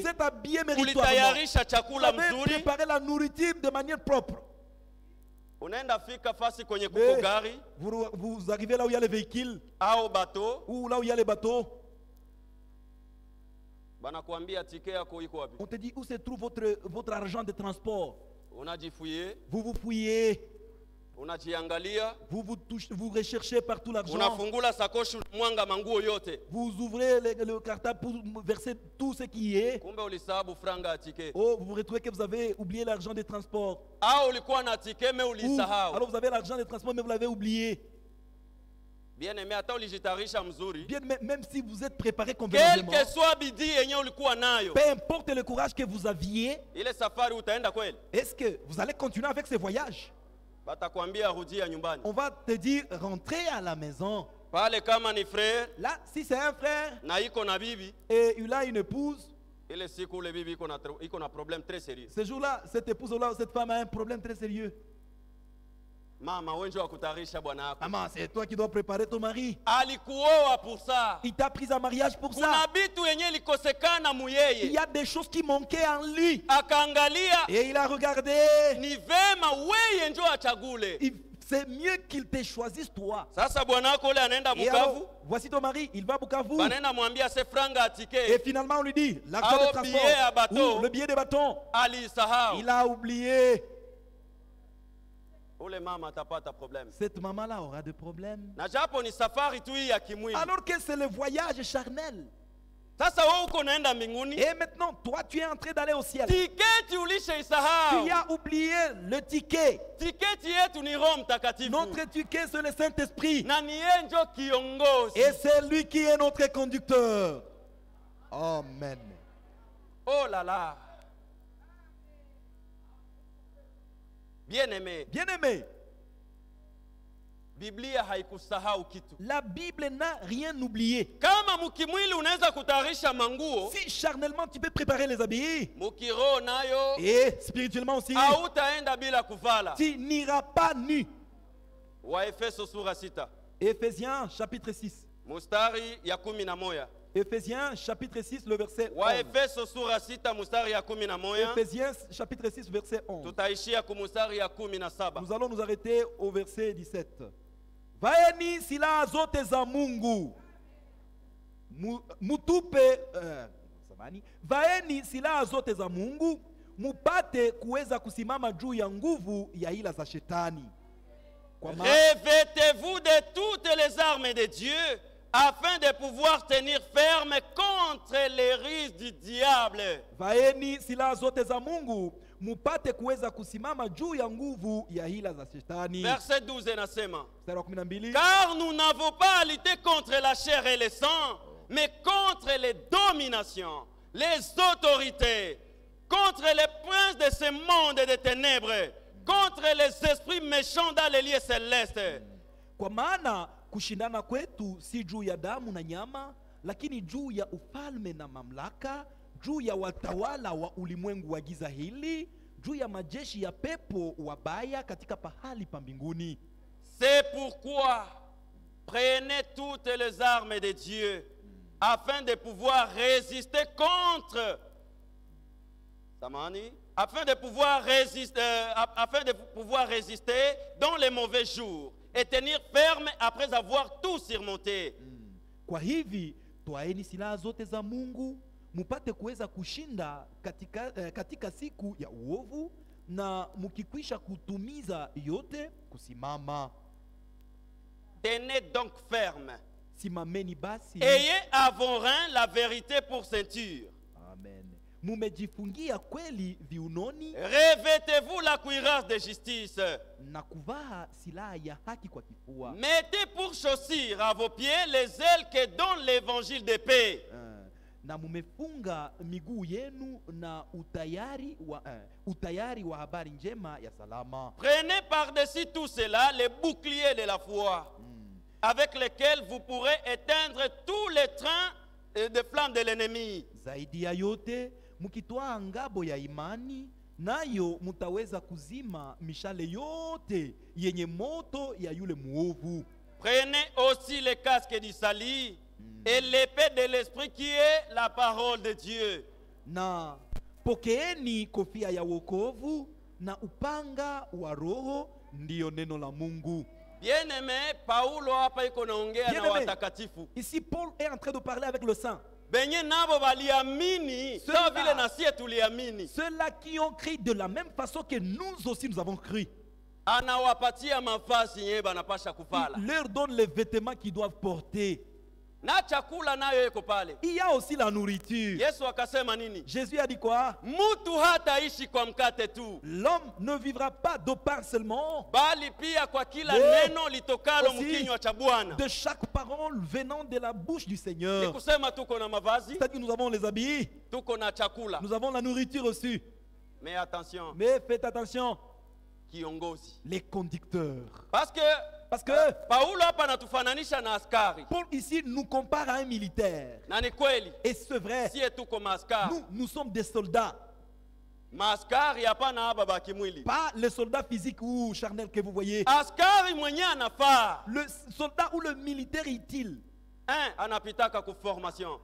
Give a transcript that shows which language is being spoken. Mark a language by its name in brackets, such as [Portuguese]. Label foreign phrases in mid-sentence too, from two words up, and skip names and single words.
[French] Vous êtes habillé méritoirement. [Swahili] ulitayarisha [French] Vous [Swahili] chakula [French] avez [Swahili] mzuri, [French] préparé la nourriture de manière propre. [Swahili] unaenda fika fasi kwenye kuko [French] Mais [Swahili] gari [French] vous arrivez là où il y a les véhicules, au bateau, ou là où il y a les bateaux. [Swahili] banakuambia tike yako iko wapi? [French] On te dit où se trouve votre argent de transport. [Swahili] Unajifuye, [French] Vous vous fouillez, [Swahili] unajiangalia, [French] vous recherchez partout l'argent. [Swahili] unafungula sakoshi, mwanga manguo yote, [French] Vous ouvrez le cartable pour verser tout ce qui y est. [Swahili] kumbe ulisahabu franga ya tike. [French] Oh, vous vous retrouvez que vous avez oublié l'argent de transport. [Swahili] Au ulikuwa na tike me [French] Ou, [Swahili] ulisahau. [French] alors vous avez l'argent de transport mais vous l'avez oublié. Bien-aimé, [Swahili] hata ulijitayarisha mzuri, [French] Bien, même si vous êtes préparé quel convenablement, que soit [Swahili] bidii yenye ulikuwa nayo, [French] peu importe le courage que vous aviez, [Swahili] ile safari utaenda kweli? [French] est-ce que vous allez continuer avec ces voyages? [Swahili] Batakwambia rudia nyumbani. [French] On va te dire, rentrez à la maison. [Swahili] Pale kama ni frère [French] Là, si c'est un frère [Swahili] na iko na bibi, [French] et il a une épouse, [Swahili] ile siku ule bibi iko na [French] problème très sérieux. ce jour-là, cette épouse-là, cette femme a un problème très sérieux. [Swahili] Mama, wenjo wa kutayarisha bwana yako. [French] Maman, c'est toi qui dois préparer ton mari. Alikuoa pour ça. Il t'a pris en mariage pour [Swahili] Kuna [French] ça. [Swahili] bitu yenye likosekana [French] Il y [Swahili] muyeye. [French] a des choses qui manquaient en lui. [Swahili] Akaangalia [French] Et il a regardé. [Swahili] ni vema weye njo achagule. [French] C'est mieux qu'il te choisisse toi. [Swahili] Sasa bwana wako ule anaenda [French] Et alors, Bukavu, voici ton mari, il va à Bukavu. [Swahili] banaenda mwambia se franga [French] Et [Swahili] atike, [French] finalement, on lui dit, l'argent Ah, de [Swahili] au [French] transport, billet à bateau. ou le billet de bâton, [Swahili] alisahau. [French] il a oublié. [Swahili] Ule mama atapata problème. [French] Cette maman-là aura des problèmes. [Swahili] Na japo ni safari tu hii ya kimwili. [French] Alors que c'est le voyage charnel. [Swahili] Sasa wewe uko naenda mbinguni, [French] Et maintenant, toi, tu es en train d'aller au ciel. [Swahili] tiketi ulishaisahau. [French] Tu as oublié le ticket. [Swahili] Tiketi yetu ni Roho Mtakatifu. [French] Notre ticket, c'est le Saint-Esprit. [Swahili] Na ni yeye njo kiongozi. [French] Et c'est lui qui est notre conducteur. Amen. Oh là là. Bien-aimé, Bien-aimé, [Swahili] Biblia haikusahau kitu. [French] La Bible n'a rien oublié. [Swahili] Kama mukimwili unaweza kutayarisha manguo, [French] Si charnellement tu peux préparer les habits, [Swahili] mukiroho nayo [French] et spirituellement aussi, [Swahili] hautaenda bila kuvala. [French] tu n'iras pas nu. [Swahili] Waefeso sura 6 [French] Éphésiens chapitre 6. [Swahili] mustari ya 11. [French] Éphésiens chapitre 6, le verset 11. [Swahili] Waefeso sura 6 mustari ya 11. [French] Éphésiens chapitre 6, verset 11. [Swahili] Tutaishia kumustari ya 17. [French] Nous allons nous arrêter au verset 17. [Swahili] Vaeni silaha zote za Mungu. Mutupe samani. Vaeni silaha zote za Mungu mupate kuweza kusimama juu ya nguvu ya ila za shetani. Kwa maana [French] Revêtez-vous de toutes les armes de Dieu afin de pouvoir tenir ferme contre les ruses du diable. [Swahili] vaeni silaha zote za Mungu mupate kuweza kusimama juu ya nguvu ya hila za shetani. Verset 12 inasema, Mstari wa 12. [French] car nous n'avons pas à lutter contre la chair et le sang, mais contre les dominations, les autorités, contre les princes de ce monde de ténèbres, contre les esprits méchants dans les lieux célestes. [Swahili] Kwa maana kushindana kwetu si juu ya damu na nyama, lakini juu ya ufalme na mamlaka, juu ya watawala wa ulimwengu wa giza hili, juu ya majeshi ya pepo wabaya katika pahali pa mbinguni. [French] C'est pourquoi prenez toutes les armes de Dieu afin de pouvoir résister contre afin de pouvoir résister dans les mauvais jours et tenir ferme après avoir tout surmonté. [Swahili] Kwa hivi twaeni silaha zote za Mungu mupate kuweza kushinda katika siku ya uovu, na mukikwisha kutumiza yote kusimama. [French] Tenez donc ferme. [Swahili] Simameni basi. [French] Ayez à vos reins la vérité pour ceinture. Amen. [Swahili] Mumejifungia kweli viunoni, [French] Revêtez-vous la cuirasse de justice. [Swahili] na kuvaa silaha ya haki kwa kifua. [French] Mettez pour chaussures à vos pieds les ailes que donne l'évangile de paix. [Swahili] Na mumefunga miguu yenu na utayari wa habari njema ya salama. [French] Prenez par-dessus tout cela les boucliers de la foi, avec lesquels vous pourrez éteindre tous les trains de flammes de l'ennemi. [Swahili] Zaidi ya yote mukitwaa ngabo ya imani, nayo mutaweza kuzima mishale yote yenye moto ya yule muovu. [French] Prenez aussi le casque du salut et l'épée de l'esprit qui est la parole de Dieu. [Swahili] Na pokeeni kofia ya wokovu na upanga wa roho, ndiyo neno la Mungu. [French] Bien-aimé, [Swahili] Paulo hapa iko naongea na [French] Bien-aimé, [Swahili] watakatifu. [French] ici Paul est en train de parler avec le saint. [Swahili] Benye nabo baliamini, sawa vile na sie tuliamini. [French] Ceux-là qui ont cru de la même façon que nous aussi nous avons cru. [Swahili] Anawapatia mavazi yenye banapasha kuvala. [French] Il leur donne les vêtements qu'ils doivent porter. [Swahili] Na chakula nayo iko pale. [French] Il y a aussi la nourriture. [Swahili] Yesu akasema nini? [French] Jésus a dit quoi? [Swahili] Mutu hataishi kwa mkate tu, [French] L'homme ne vivra pas de pain seulement, [Swahili] bali pia kwa kila [French] Mais [Swahili] neno litokalo [French] aussi [Swahili] mkinywa cha Bwana. [French] de chaque parole venant de la bouche du Seigneur. [Swahili] Ni kusema tuko na mavazi, [French] C'est-à-dire que nous avons les habits, [Swahili] tuko na chakula. [French] nous avons la nourriture aussi. Mais attention, Mais faites attention, [Swahili] kiongozi. [French] les conducteurs. Parce que [Swahili] Paulo hapa anatufananisha na askari. [French] Paul ici nous compare à un militaire. [Swahili] Na ni kweli, [French] Et c'est vrai, [Swahili] sie tuko maaskari. [French] nous sommes des soldats. [Swahili] Maaskari hapana haba bakimwili. [French] Pas les soldats physiques ou charnels que vous voyez. [Swahili] Askari mwenye anafaa. [French] Le soldat ou le militaire utile. [Swahili] Anapitaka ku formation.